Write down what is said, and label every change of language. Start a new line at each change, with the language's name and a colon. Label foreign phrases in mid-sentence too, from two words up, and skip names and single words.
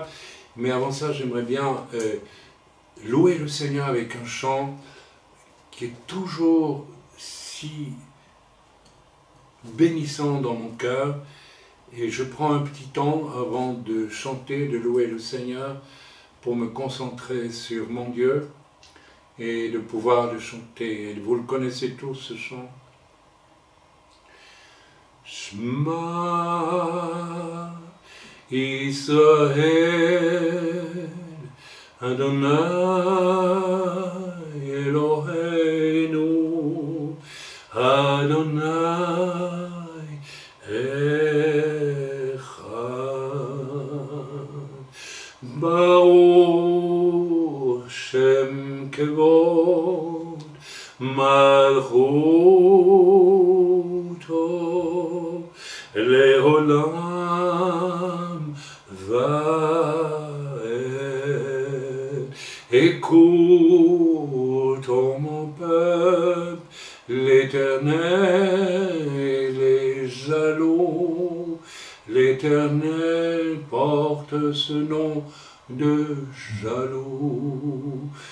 French: Mais avant ça, j'aimerais bien louer le Seigneur avec un chant qui est toujours si bénissant dans mon cœur. Et je prends un petit temps avant de chanter, de louer le Seigneur, pour me concentrer sur mon Dieu et de pouvoir le chanter. Vous le connaissez tous, ce chant.
Hebrew: שמע ישראל אדני אלוהינו אדני אחד ברוך שם כבוד מלכותו לעולם ועד.
French: Écoute, ô mon peuple, l'Éternel est jaloux. L'Éternel porte ce nom de jaloux.